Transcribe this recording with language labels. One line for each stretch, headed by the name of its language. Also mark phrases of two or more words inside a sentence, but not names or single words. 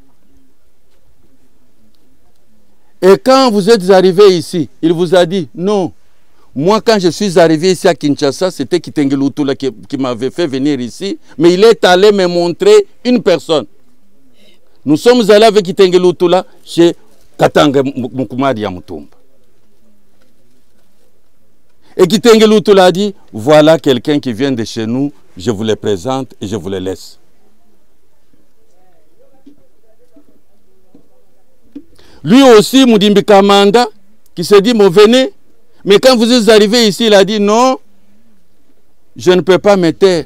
French: Et quand vous êtes arrivé ici, il vous a dit, non, moi quand je suis arrivé ici à Kinshasa, c'était Kitenge Lutula qui m'avait fait venir ici, mais il est allé me montrer une personne. Nous sommes allés avec Kitenge Lutula chez Katanga Mukumadi Yamutumba. Et Kitenge Lutula a dit, voilà quelqu'un qui vient de chez nous, je vous le présente et je vous le laisse. Lui aussi, Mudimbi Manda, qui s'est dit, venez. Mais quand vous êtes arrivé ici, il a dit, non, je ne peux pas me taire.